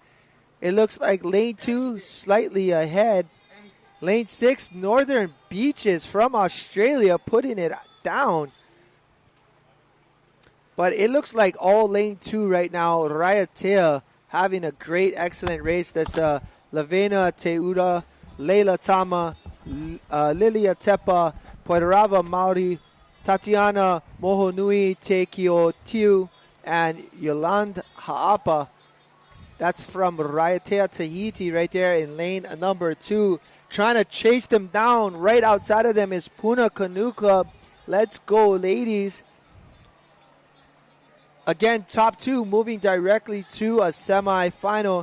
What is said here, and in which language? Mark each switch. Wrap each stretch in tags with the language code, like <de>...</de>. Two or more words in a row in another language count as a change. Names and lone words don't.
<en>It looks like lane 2 slightly ahead. Lane 6, Northern Beaches from Australia putting it down. But it looks like all lane 2 right now. Raiatea having a great, excellent race. That's Lavena Teuda, Leila Tama, Lilia Tepa, Poirava Maori, Tatiana Mohonui Tekio Tiu, and Yolande Ha'apa. That's from Raiatea Tahiti right there in lane number 2. Trying to chase them down. Right outside of them is Puna Canoe Club. Let's go, ladies. Again, top 2 moving directly to a semifinal.</en>